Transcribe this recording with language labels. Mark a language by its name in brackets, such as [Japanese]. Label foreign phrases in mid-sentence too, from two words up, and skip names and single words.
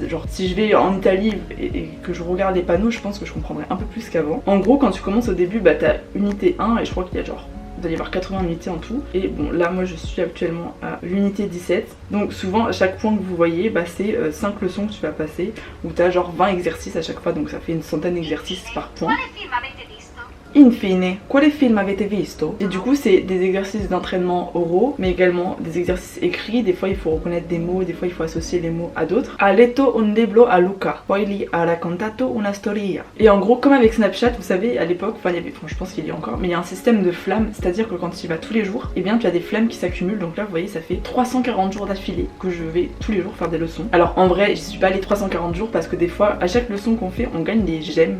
[French] Genre, si je vais en Italie et que je regarde les panneaux, je pense que je comprendrai un peu plus qu'avant. En gros, quand tu commences au début, t'as unité 1 et je crois qu'il y a genre. Il doit y avoir 80 unités en tout. Et bon, là, moi, je suis actuellement à l'unité 17. Donc, souvent, à chaque point que vous voyez, c'est 5 leçons que tu vas passer. Où t'as genre 20 exercices à chaque fois. Donc, ça fait une centaine d'exercices par point. [Italian] Infine, quale film avete visto? [French] Et du coup, c'est des exercices d'entraînement oraux, mais également des exercices écrits. Des fois, il faut reconnaître des mots, des fois, il faut associer les mots à d'autres. [Italian] Ha letto un libro a Luca, poi gli ha raccontato una storia. [French] Et en gros, comme avec Snapchat, vous savez, à l'époque, je pense qu'il y a encore, mais il y a un système de flammes, c'est-à-dire que quand tu y vas tous les jours, et bien, tu as des flammes qui s'accumulent. Donc là, vous voyez, ça fait 340 jours d'affilée que je vais tous les jours faire des leçons. Alors, en vrai, j'y suis pas allée 340 jours parce que des fois, à chaque leçon qu'on fait, on gagne des gemmes.